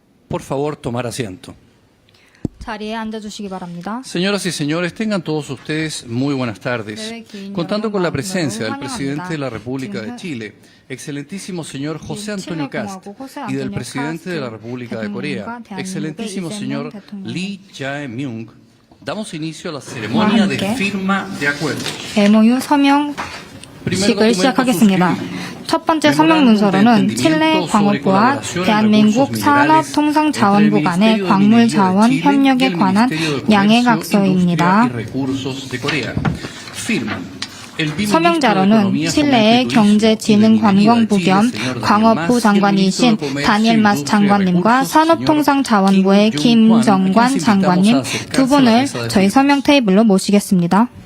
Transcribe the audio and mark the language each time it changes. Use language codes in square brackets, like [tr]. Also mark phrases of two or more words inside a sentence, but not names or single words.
[es] por favor, tomar asiento. [ko] 자리에 앉아주시기 바랍니다. [es] Señoras y señores, tengan todos ustedes muy buenas tardes. Contando con la presencia del presidente de la República de Chile, excelentísimo señor José Antonio Kast, y del presidente de la República de Corea, excelentísimo señor Lee Jae-myung, damos inicio a la ceremonia de firma de acuerdos. [ko] MOU 서명식을 시작하겠습니다. 첫 번째 서명 문서로는 칠레 광업부와 대한민국 산업통상자원부 간의 광물자원 협력에 관한 양해각서입니다. 서명자로는 칠레의 경제진흥관광부 겸 광업부 장관이신 다니엘 마스 장관님과 산업통상자원부의 김정관 장관님 두 분을 저희 서명 테이블로 모시겠습니다.